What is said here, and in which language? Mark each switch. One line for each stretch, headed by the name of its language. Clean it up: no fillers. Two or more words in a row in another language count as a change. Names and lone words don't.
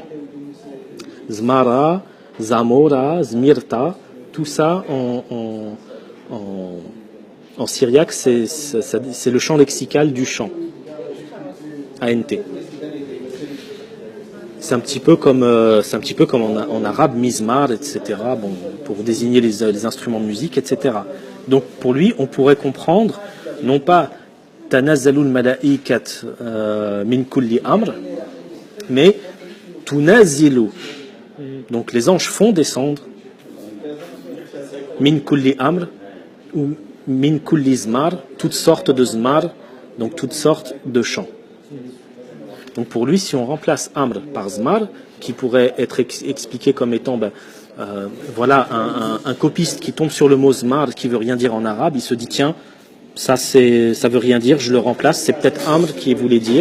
French: Zmara, Zamora, Zmirta, tout ça en syriaque, c'est le champ lexical du chant. ANT. C'est un petit peu comme en arabe, mizmar, etc. Bon, pour désigner les instruments de musique, etc. Donc pour lui, on pourrait comprendre non pas
Arabic: تنزل الملائكة من كل أمر,
French: mais tunazilu. Donc les anges font descendre
Arabic: من كل أمر
French: ou
Arabic: من كل زمر,
French: toutes sortes de zmar, donc toutes sortes de chants. Donc pour lui, si on remplace amr par zmar, qui pourrait être expliqué comme étant voilà un copiste qui tombe sur le mot zmar qui veut rien dire en arabe, il se dit tiens, ça veut rien dire, je le remplace, c'est peut-être amr qui voulait dire.